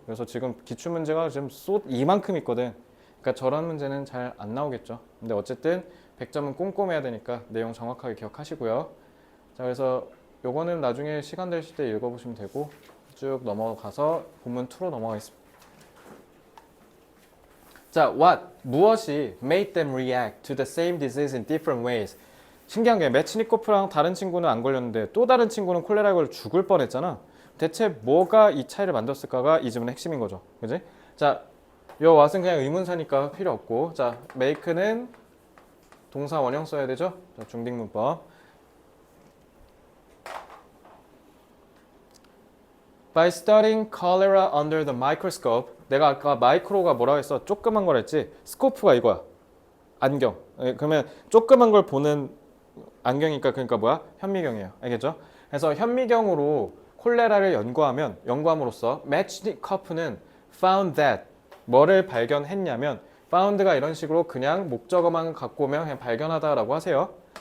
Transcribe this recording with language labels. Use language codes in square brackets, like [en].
[ko] 그래서 지금 기출문제가 지금 이만큼 있거든. 그러니까 저런 문제는 잘 안 나오겠죠. 근데 어쨌든 100점은 꼼꼼해야 되니까 내용 정확하게 기억하시고요. 자, 그래서 요거는 나중에 시간 되실 때 읽어보시면 되고 쭉 넘어가서 본문 2로 넘어가겠습니다. [en] 자, [ko] 무엇이 [en] made them react to the same disease in different ways? [ko] 신기한 게 매치니코프랑 다른 친구는 안 걸렸는데 또 다른 친구는 콜레라에 걸려 죽을 뻔했잖아. 대체 뭐가 이 차이를 만들었을까가 이 질문의 핵심인 거죠. 그지? 자, 요 what은 그냥 의문사니까 필요 없고, 자, make는 동사 원형 써야 되죠? 자, 중딩문법. [en] By studying cholera under the microscope, [ko] 내가 아까 마이크로가 뭐라고 했어? 조그만 걸 했지? 스코프가 이거야. 안경. 그러면 조그만 걸 보는 안경이니까 그러니까 뭐야? 현미경이에요. 알겠죠? 그래서 현미경으로 콜레라를 연구함으로써 매치니커프는 [en] found that [ko] 뭐를 발견했냐면 found가 이런 식으로 그냥 목적어만 갖고 오면 그냥 발견하다라고 하세요.